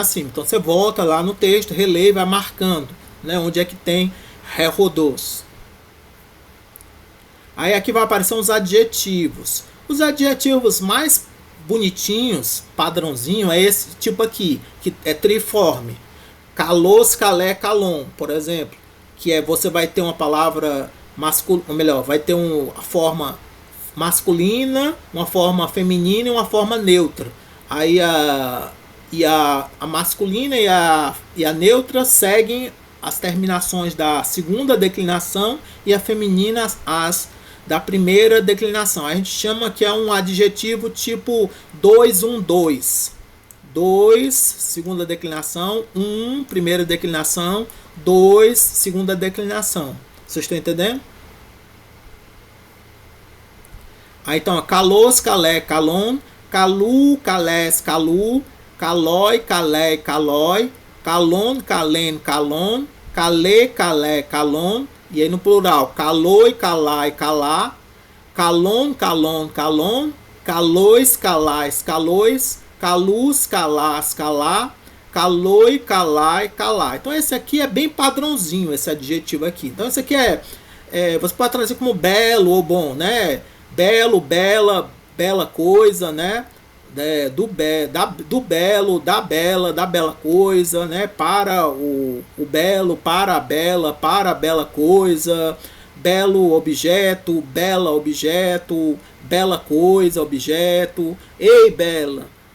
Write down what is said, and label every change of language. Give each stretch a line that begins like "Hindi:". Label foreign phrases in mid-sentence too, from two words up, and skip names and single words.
Portuguese: Então você volta lá no texto, relê e vai marcando, né? Onde é que tem Herodos. Aí aqui vai aparecer uns adjetivos. Os adjetivos mais bonitinhos, padrãozinho, é esse tipo aqui, que é triforme.
Greek: καλός, καλή, καλόν,
Portuguese: por exemplo. Que é, você vai ter uma palavra masculina, ou melhor, vai ter a forma masculina, uma forma feminina e uma forma neutra. Aí a masculina e a neutra seguem as terminações da segunda declinação e a feminina as da primeira declinação. A gente chama que é um adjetivo tipo 2, 1, 2. 2, segunda declinação, 1, primeira declinação, 2, segunda declinação. Vocês estão entendendo? Aí então,
Greek: καλός, καλή, καλόν, καλοῦ, καλῆς, καλοῦ, καλῷ, καλῇ, καλῷ, καλόν, καλήν, καλόν, καλέ, καλή, καλόν,
Portuguese: e aí no plural,
Greek: καλοί, καλαί, καλά, καλῶν, καλῶν, καλῶν, καλοῖς, καλαῖς, καλοῖς, καλούς, καλάς, καλά, καλοί, καλαί, καλά.
Portuguese: Então esse aqui é bem padrãozinho, esse adjetivo aqui. Então esse aqui você pode trazer como belo ou bom, né? Belo, bela, bela coisa, né? Do belo, da bela coisa, né? Para o belo, para a bela coisa, belo objeto, bela coisa, objeto, ei bela.